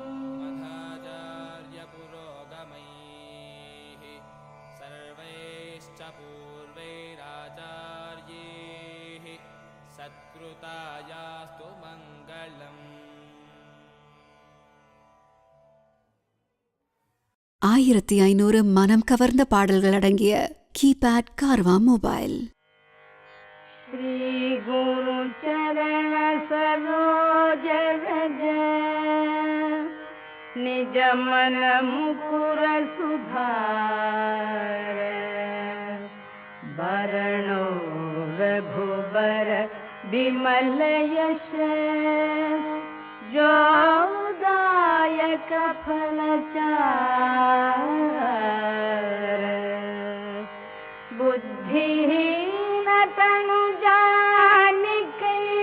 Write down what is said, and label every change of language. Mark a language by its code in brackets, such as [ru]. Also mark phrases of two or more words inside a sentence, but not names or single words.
[sa] सर्वैश्च पूर्वैराचार्यैः सत्कृतायास्तु मङ्गलम्. [ta] 1500 மனம் கவர்ந்த பாடல்கள் அடங்கிய கீபேட் கார்வா மொபைல். [awa] श्री गुरु चरण सरोज रज निज मन मुकुर सुधार वरणो रघुबर विमल यश जो दायक फल चार बुद्धिहीन तनु जानिके